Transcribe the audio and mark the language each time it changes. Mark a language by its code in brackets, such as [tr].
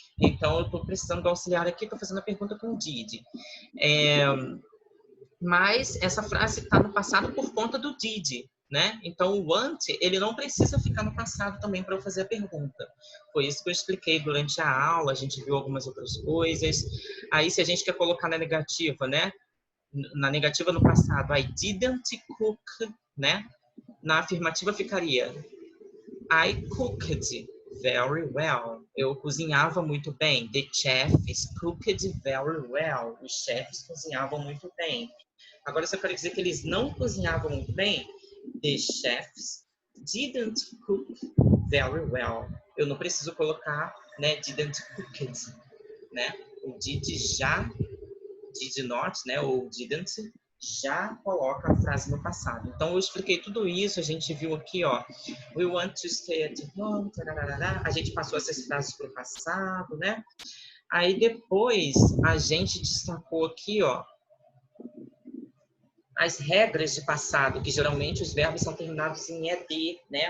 [pt] Então, eu estou precisando do auxiliar aqui, estou fazendo a pergunta com did. Mas essa frase está no passado por conta do did, né? Então, o want, ele não precisa ficar no passado também para eu fazer a pergunta. Foi isso que eu expliquei durante a aula, a gente viu algumas outras coisas. Aí, se a gente quer colocar na negativa, né? Na negativa no passado, [en] I didn't cook, [pt] né? Na afirmativa ficaria [en] I cooked very well. [pt] Eu cozinhava muito bem. [en] The chefs cooked very well. [pt] Os chefs cozinhavam muito bem. Agora, se eu quero dizer que eles não cozinhavam muito bem, [en] the chefs didn't cook very well. [pt] eu não preciso colocar, né, [en] didn't cook it, [pt] né? O did já, did not, né, ou didn't, já coloca a frase no passado. Então, eu expliquei tudo isso, a gente viu aqui, ó, [en] we want to stay at home, [pt] tararara, a gente passou essas frases para o passado, né? Aí, depois, a gente destacou aqui, ó, as regras de passado, que geralmente os verbos são terminados em ED, né?